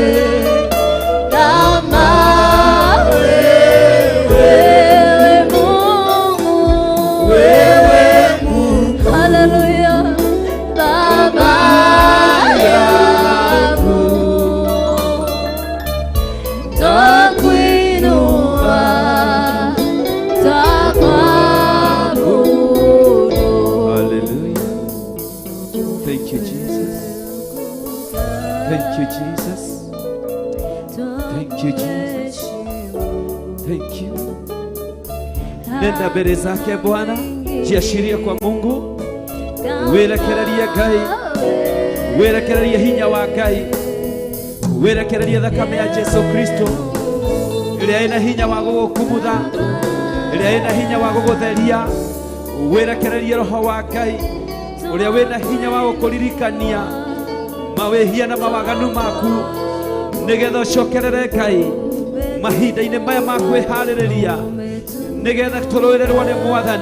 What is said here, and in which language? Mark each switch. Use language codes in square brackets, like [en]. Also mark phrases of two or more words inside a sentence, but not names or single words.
[sw] kama wewe Mungu, wewe Mungu, haleluya, Baba yangu, twakuinua, twakuabudu. [en] Hallelujah. Thank you, Jesus. Thank you, Jesus. Thank you, Jesus. Thank you. [sw] Nenda mbele zake Bwana, jiashiria kwa Mungu, [ki] werekereria Ngai, werekereria hinya wa Ngai, werekereria thakame ya Jesu Kristo iria ina hinya wa gukumutha, iria ina hinya wa gugutheria, werekereria roho wa Ngai uria wina hinya wa gukuririkania mawehia na mawaganu maku, nigetha ucokerere Ngai mahinda-inĩ maya ma kwĩharĩrĩria, nigetha tũrũĩrĩrwo nĩ Mwathani.